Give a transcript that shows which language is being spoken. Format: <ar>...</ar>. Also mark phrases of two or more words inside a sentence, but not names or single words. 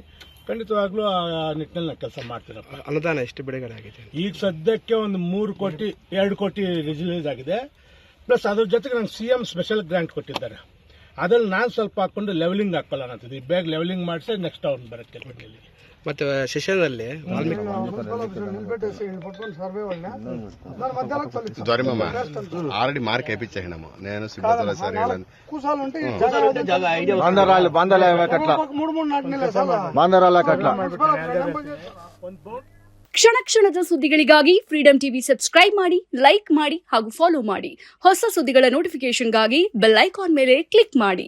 <kn>ಖಂಡಿತವಾಗ್ಲೂ ಆ ನಿಟ್ಟಿನಲ್ಲಿ ನಾನು ಕೆಲಸ ಮಾಡ್ತೀನಪ್ಪ. ಅನುದಾನ ಎಷ್ಟು ಬಿಡುಗಡೆ ಆಗಿದೆ? ಈಗ ಸದ್ಯಕ್ಕೆ ಒಂದು 2 ಕೋಟಿ ರಿಲೀಸ್ ಆಗಿದೆ. ಪ್ಲಸ್ ಅದ್ರ ಜೊತೆಗೆ ನಂಗೆ</kn> <en>CM special grant</en> <kn>ಕೊಟ್ಟಿದ್ದಾರೆ. ಅದ್ರಲ್ಲಿ ನಾನು ಸ್ವಲ್ಪ ಹಾಕೊಂಡು ಲೆವೆಲಿಂಗ್ ಹಾಕೊಳ್ಳೋಣ ಅಂತಿದ್ದೆ. ಬೇಗ ಲೆವೆಲಿಂಗ್ ಮಾಡಿಸಿ ನೆಕ್ಸ್ಟ್ ಅವ್ನು ಬರೋಕ್ಕೆ ಬಂದಿಲ್ಲಿ. ಮತ್ತೆ ಸೆಷನ್ನಲ್ಲಿ</kn> <en>already mark</en> <te>వేయించాము. నేను సిబ్బంది సరే</te> <kn>ಕ್ಷಣ ಕ್ಷಣದ ಸುದ್ದಿಗಳಿಗಾಗಿ ಫ್ರೀಡಂ ಟಿವಿ ಸಬ್ಸ್ಕ್ರೈಬ್ ಮಾಡಿ, ಲೈಕ್ ಮಾಡಿ ಹಾಗೂ ಫಾಲೋ ಮಾಡಿ. ಹೊಸ ಸುದ್ದಿಗಳ ನೋಟಿಫಿಕೇಶನ್ಗಾಗಿ</kn> <en>bell icon</en> <kn>ಮೇಲೆ ಕ್ಲಿಕ್ ಮಾಡಿ.</kn>